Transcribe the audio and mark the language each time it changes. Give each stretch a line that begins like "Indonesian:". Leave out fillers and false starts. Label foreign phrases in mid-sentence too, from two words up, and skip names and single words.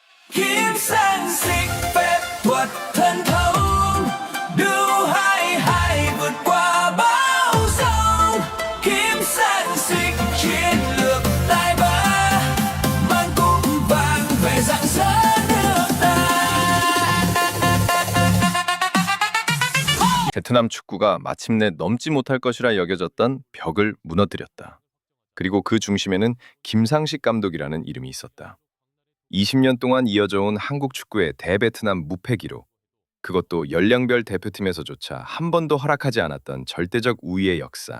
Vietnamese: Kim sang xịt phép thuật thần thông đưa hai vượt qua bão giông. Kim sang xịt chiến lược tài ba mang cúp vàng về rạng rỡ nước ta.
Korean: 베트남 축구가 마침내 넘지 못할 것이라 여겨졌던 벽을 무너뜨렸다. 그리고 그 중심에는 김상식 감독이라는 이름이 있었다. 20년 동안 이어져 온 한국 축구의 대베트남 무패 기록, 그것도 연령별 대표팀에서조차 한 번도 허락하지 않았던 절대적 우위의 역사.